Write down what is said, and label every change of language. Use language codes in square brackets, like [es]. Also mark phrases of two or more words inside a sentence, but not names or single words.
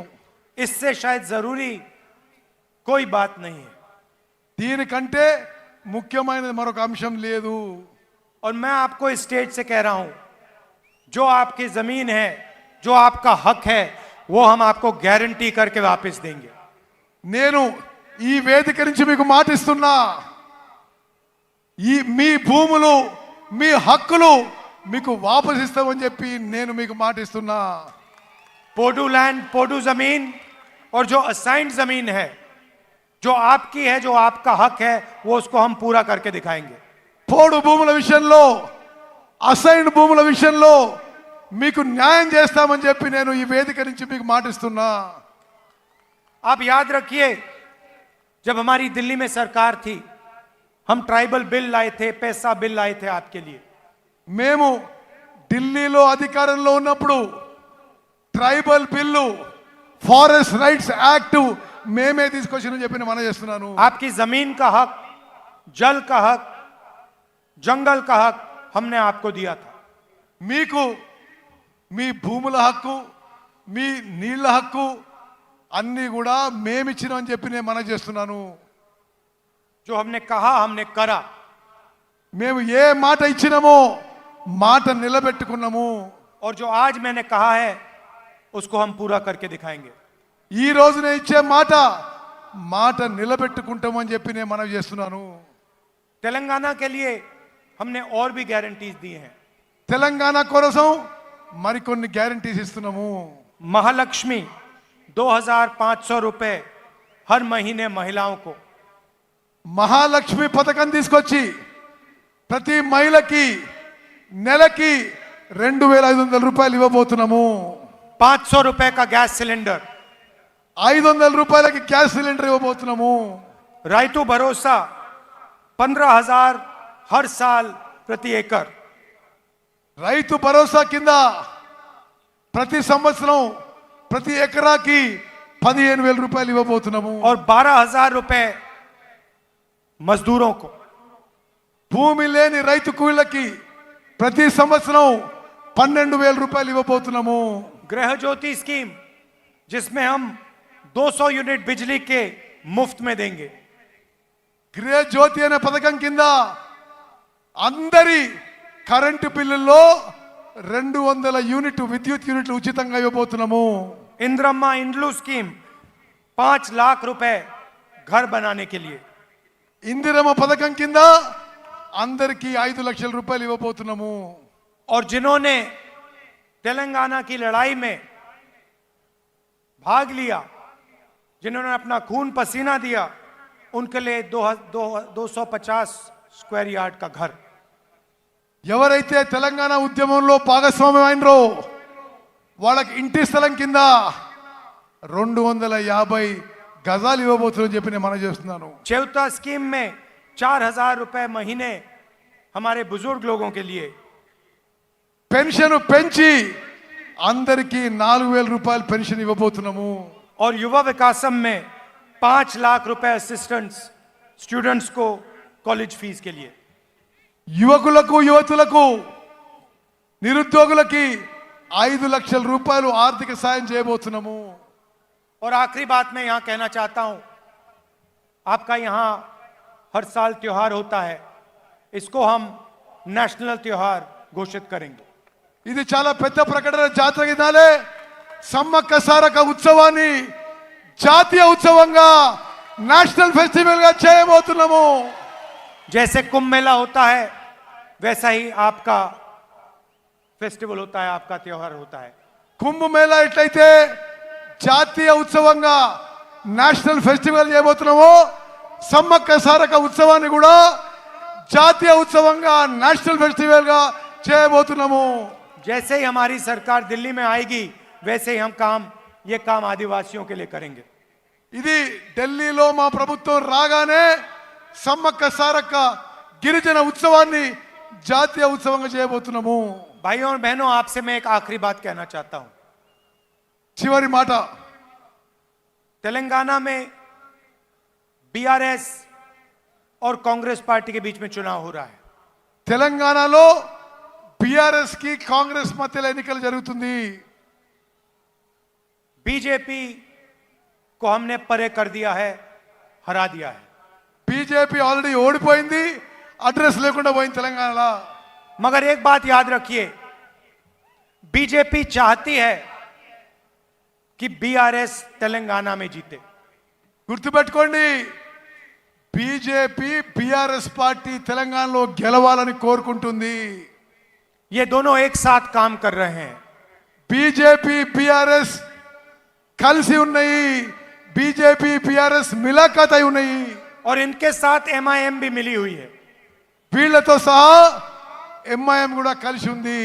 [hi] इससे शायद जरूरी कोई बात नहीं है. [te] దీనికంటే ముఖ్యమైనది మరొక అంశం లేదు. [hi] और मैं आपको इस स्टेज से कह रहा हूं, जो आपकी जमीन है, जो आपका हक है, वो हम आपको गारंटी करके वापस देंगे. [te] నేను ఈ వేదిక నుంచి మీకు మాటిస్తున్నా, మీ భూములు, మీ హక్కులు మీకు వాపస్ ఇస్తామని చెప్పి నేను మీకు మాటిస్తున్నా. [hi] पोडू लैंड, पोडू जमीन और जो असाइंड जमीन है, जो आपकी है, जो आपका हक है, वो उसको हम पूरा करके दिखाएंगे. [te] పోడు భూముల విషయంలో, అసైన్డ్ భూముల విషయంలో మీకు న్యాయం చేస్తామని చెప్పి నేను ఈ వేదిక నుంచి మీకు మాటిస్తున్నా. [hi] आप याद रखिए, जब हमारी दिल्ली में सरकार थी, हम ट्राइबल बिल लाए थे, पैसा बिल लाए थे आपके लिए. [te] మేము ఢిల్లీలో అధికారంలో ఉన్నప్పుడు ట్రైబల్ బిల్లు, [en] Forest Rights Act [te] మేమే తీసుకొచ్చిన చెప్పి మనం చేస్తున్నాను. [hi] आपकी जमीन का हक, जल का हक, जंगल का हक हमने आपको दिया था. [te] మీకు మీ భూముల హక్కు, మీ నీళ్ల హక్కు అన్నీ కూడా మేమిచ్చినామని చెప్పి నేను మనం చేస్తున్నాను. [hi] जो हमने कहा हमने करा. [te] మేము ఏ మాట ఇచ్చినామో మాట నిలబెట్టుకున్నాము. [hi] और जो आज मैंने कहा है उसको हम पूरा करके दिखाएंगे. [te] ఈ రోజునే ఇచ్చే మాట నిలబెట్టుకుంటామని చెప్పి నేను మనం చేస్తున్నాను. [hi] तेलंगाना के लिए हमने और भी गारंटीज दी हैं। [te] తెలంగాణ కోసం మరికొన్ని గ్యారంటీస్ ఇస్తున్నాము. [hi] महालक्ष्मी 2500 रुपए हर महीने महिलाओं को, [te] మహాలక్ష్మి పథకం తీసుకొచ్చి ప్రతి మహిళకి నెలకి 2500 రూపాయలు ఇవ్వబోతున్నాము. [hi] 500 रुपए का गैस सिलेंडर, [te] 500 రూపాయలకి గ్యాస్ సిలిండర్ ఇవ్వబోతున్నాము. [hi] रायतू भरोसा 15,000 हर साल प्रति एकड़, [te] రైతు భరోసా కింద ప్రతి సంవత్సరం ప్రతి ఎకరాకి 15,000 రూపాయలు ఇవ్వబోతున్నాము. [hi] और 12,000 रुपए मजदूरों को, [te] భూమి లేని రైతు కూలీలకి ప్రతి సంవత్సరం 12,000 రూపాయలు ఇవ్వబోతున్నాము. [hi] गृह ज्योति स्कीम जिसमें हम 200 यूनिट बिजली के मुफ्त में देंगे. [te] గృహ జ్యోతి అనే పథకం కింద అందరి కరెంటు బిల్లుల్లో 200 యూనిట్ విద్యుత్ యూనిట్లు ఉచితంగా ఇవ్వబోతున్నాము. [hi] इंद्रम्मा इंड्लू स्कीम 5 लाख रुपए घर बनाने के लिए. [te] ఇందిరమ్మ పథకం కింద అందరికీ 5 లక్షల రూపాయలు ఇవ్వబోతున్నాము. [hi] और जिन्होंने तेलंगाना की लड़ाई में भाग लिया, जिन्होंने अपना खून पसीना दिया, उनके लिए 250 [en] square yard [hi] का घर. [te] ఎవరైతే తెలంగాణ ఉద్యమంలో భాగస్వామ్యం అయినరో వాళ్ళకి ఇంటి స్థలం కింద 250 గజాలు ఇవ్వబోతున్నారని చెప్పి నేను మనం చేస్తున్నాను. [hi] चौथा स्कीम में 4,000 रुपए महीने हमारे बुजुर्ग लोगों के लिए. [te] పెన్షన్ పెంచి అందరికీ 4,000 రూపాయలు పెన్షన్ ఇవ్వబోతున్నాము. [hi] और युवा विकासम में 5 लाख रुपए [en] assistants students [hi] को कॉलेज फीस के लिए. [te] యువకులకు యువతులకు నిరుద్యోగులకి 5 లక్షల రూపాయలు ఆర్థిక సాయం చేయబోతున్నాము. [hi] और आखिरी बात मैं यहां कहना चाहता हूं, आपका यहां हर साल त्योहार होता है, इसको हम नेशनल त्योहार घोषित करेंगे. [te] ఇది చాలా పెద్ద ప్రకటన. జాతర గిదాలే సమ్మక్క సారక ఉత్సవాన్ని జాతీయ ఉత్సవంగా [en] national festival [te] గా చేయబోతున్నాము. [hi] जैसे कुंभ मेला होता है वैसा ही आपका फेस्टिवल होता है, आपका त्योहार होता है. [te] కుంభ మేళా ఎట్లయితే జాతీయ ఉత్సవంగా [en] national festival [te] చేయబోతున్నామో సమ్మక్క సారక ఉత్సవాన్ని కూడా జాతీయ ఉత్సవంగా [en] national festival [te] గా చేయబోతున్నాము. [hi] जैसे ही हमारी सरकार दिल्ली में आएगी वैसे ही हम ये काम आदिवासियों के लिए करेंगे. [te] ఇది ఢిల్లీలో మా ప్రభుత్వం రాగానే సమ్మక్క సారక్క గిరిజన ఉత్సవాన్ని జాతీయ ఉత్సవంగా చేయబోతున్నాము. [hi] भाइयों और बहनों, आपसे मैं एक आखिरी बात कहना चाहता हूं. [te] చివరి మాట, [hi] तेलंगाना में बीआरएस और कांग्रेस पार्टी के बीच में चुनाव हो रहा है. [te] తెలంగాణలో బీఆర్ఎస్ కి కాంగ్రెస్ మధ్యలో ఎన్నికలు జరుగుతుంది. [hi] बीजेपी को हमने परे कर दिया है, हरा दिया है. [te] బీజేపీ ఆల్రెడీ ఓడిపోయింది, అడ్రస్ లేకుండా పోయింది తెలంగాణలో. [hi] मगर एक बात याद रखिए, बीजेपी चाहती है कि बीआरएस तेलंगाना में जीते. [te] గుర్తుపెట్టుకోండి, బీజేపీ బీఆర్ఎస్ పార్టీ తెలంగాణలో గెలవాలని కోరుకుంటుంది. [hi] ये दोनों एक साथ काम कर रहे हैं. [te] బీజేపీ బీఆర్ఎస్ కలిసి ఉన్నాయి. బీజేపీ బీఆర్ఎస్ మిలాఖాత్ అయి ఉన్నాయి. [hi] और इनके साथ एमआईएम भी मिली हुई है. [te] వీళ్ళతో సహా ఎంఐఎం కూడా కలిసి ఉంది.